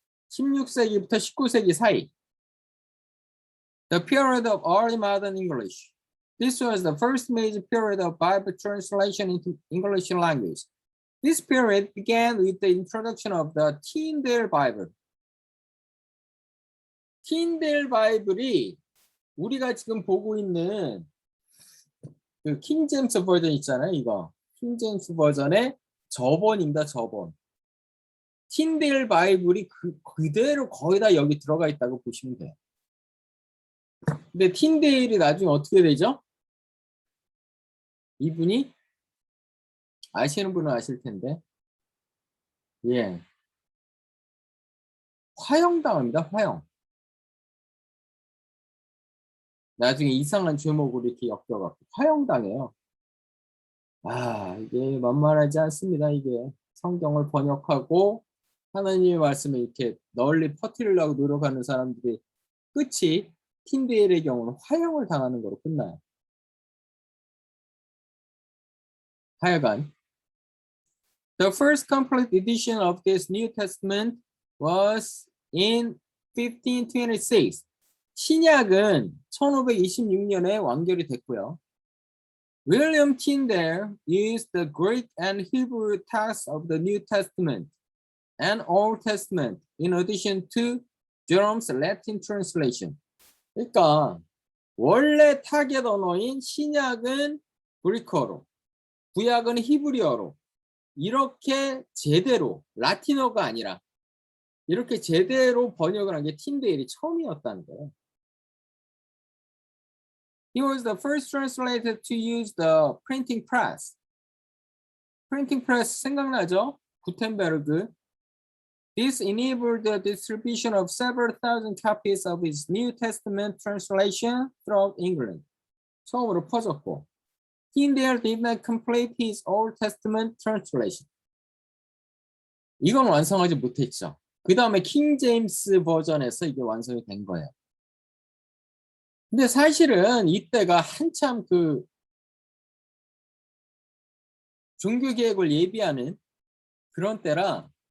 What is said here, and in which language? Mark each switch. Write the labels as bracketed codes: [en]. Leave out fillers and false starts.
[ko] 16세기부터 19세기 사이. [en] The period of early modern English. This was the first major period of Bible translation into English language. This period began with the introduction of the Tyndale Bible. [ko] Tyndale 바이블이 우리가 지금 보고 있는 그 킹제임스 버전 있잖아요. 이거 킹제임스 버전의 저번입니다. 저번. 틴데일 바이블이 그대로 거의 다 여기 들어가 있다고 보시면 돼요. 근데 틴데일이 나중에 어떻게 되죠? 이분이 아시는 분은 아실 텐데, 예, 화형당합니다. 화형. 나중에 이상한 제목으로 이렇게 엮여갖고 화형당해요. 아, 이게 만만하지 않습니다. 이게 성경을 번역하고 하나님의 말씀을 이렇게 널리 퍼뜨리려고 노력하는 사람들이 끝이 틴데일의 경우는 화형을 당하는 거로 끝나요. 하여간 [en] The first complete edition of this New Testament was in 1526. [ko] 신약은 1526년에 완결이 됐고요. [en] William Tyndale used the Greek and Hebrew texts of the New Testament and Old Testament in addition to Jerome's Latin translation. [ko] 그러니까 원래 타겟 언어인 신약은 그리커로, 구약은 히브리어로 이렇게 제대로 라틴어가 아니라 이렇게 제대로 번역을 한 게 틴데일이 처음이었다는 거예요. [en] He was the first translator to use the printing press. [ko] Printing press 생각나죠? 구텐베르그. [en] This enabled the distribution of several thousand copies of his New Testament translation throughout England. [ko] 처음으로 퍼졌고. [en] Tyndale did not complete his Old Testament translation. [ko] 이건 완성하지 못했죠. 그 다음에 킹 제임스 버전에서 이게 완성이 된 거예요. 근데 사실은 이때가 한참 그 종교개혁을 예비하는 그런 때라